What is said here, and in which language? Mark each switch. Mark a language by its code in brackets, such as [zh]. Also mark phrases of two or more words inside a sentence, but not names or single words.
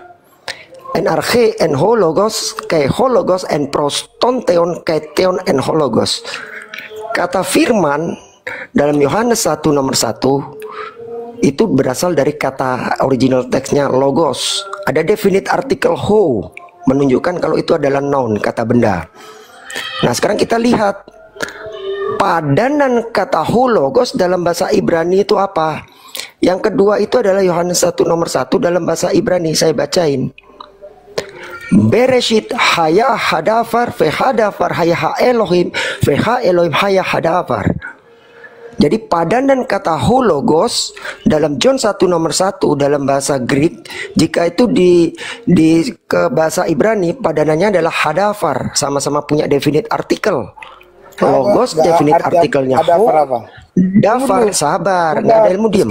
[el] Ἐν ἀρχῇ ἦν ὁ λόγος καὶ ὁ λόγος ἦν πρὸς τὸν θεόν καὶ θεόν ἦν ὁ λόγος. [id] Kata firman dalam Yohanes 1 nomor 1 itu berasal dari kata original teksnya logos. Ada definite artikel ho menunjukkan kalau itu adalah noun, kata benda. Nah, sekarang kita lihat padanan kata hologos dalam bahasa Ibrani itu apa? Yang kedua itu adalah Yohanes 1 nomor 1 dalam bahasa Ibrani, saya bacain. [he] בראשית היה הדבר והדבר היה האלהים והאלהים היה הדבר. [id] Jadi padanan kata hologos dalam John 1 nomor 1 dalam bahasa Greek, jika itu di ke bahasa Ibrani padanannya adalah hadafar, sama-sama punya definite artikel. Logos definite artikelnya ho, dafar sabar, nggak ada ilmu diem.